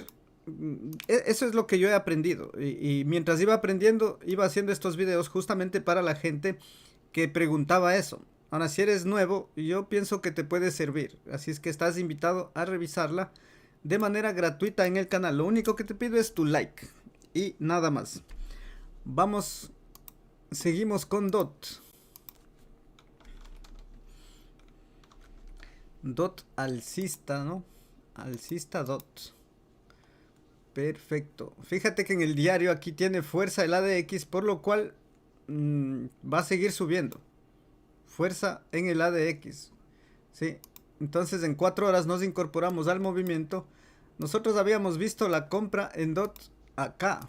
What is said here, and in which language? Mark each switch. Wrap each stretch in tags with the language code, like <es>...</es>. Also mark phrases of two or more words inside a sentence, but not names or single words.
<es>Eso es lo que yo he aprendido. Y mientras iba aprendiendo, iba haciendo estos videos justamente para la gente que preguntaba eso. Ahora, si eres nuevo, yo pienso que te puede servir. Así es que estás invitado a revisarla de manera gratuita en el canal. Lo único que te pido es tu like y nada más. Vamos, seguimos con DOT. DOT alcista, ¿no? Alcista DOT. Perfecto. Fíjate que en el diario aquí tiene fuerza el ADX, por lo cual va a seguir subiendo. Fuerza en el ADX. ¿Sí? Entonces en 4 horas nos incorporamos al movimiento. Nosotros habíamos visto la compra en DOT acá.</es>